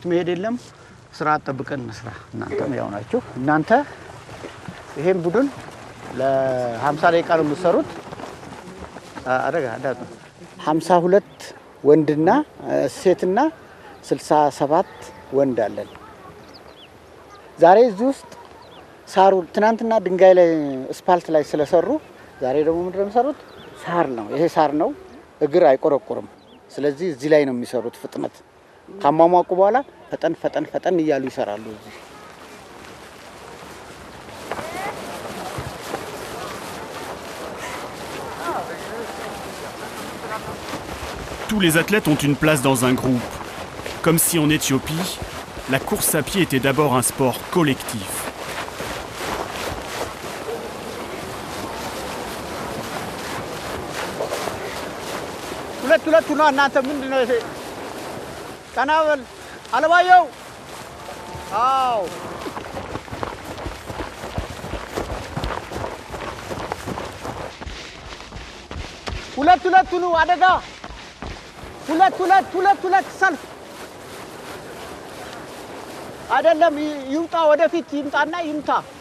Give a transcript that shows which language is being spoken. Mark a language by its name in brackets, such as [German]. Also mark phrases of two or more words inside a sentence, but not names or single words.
[Amharic] መሄድ የለም። ስራ አጠብቀን መስራ። እናንተም ያው ናችሁ። እናንተ ይሄን ቡድን ለ50 ደቂቃ ነው የምትሰሩት። አደጋ 52 ወንድና ሴትና 67 ወንድ አለን። ዛሬ እዚህ ውስጥ ሳሩ ትናንትና ድንጋይ ላይ ስፓልት ላይ ስለሰሩ ዛሬ ደግሞ ምንድነው የሚሰሩት? ሳር ነው። ይሄ ሳር ነው። እግር አይቆረቆርም። ስለዚህ እዚህ ላይ ነው የሚሰሩት። ፍጥነት ካሟሟቁ በኋላ ፈጠን እያሉ ይሰራሉ እዚህ። [French] Tous les athlètes ont une place dans un groupe. Comme si en Éthiopie, la course à pied était d'abord un sport collectif. [Amharic] ሁለት ሁለቱ ነው እናንተ ምንድነው እሺ ቀናበል አለባየው አው ሁለት ነው አደጋ ሁለት ሰልፍ አይደለም ይውጣ ወደፊት ይምጣና ይምታ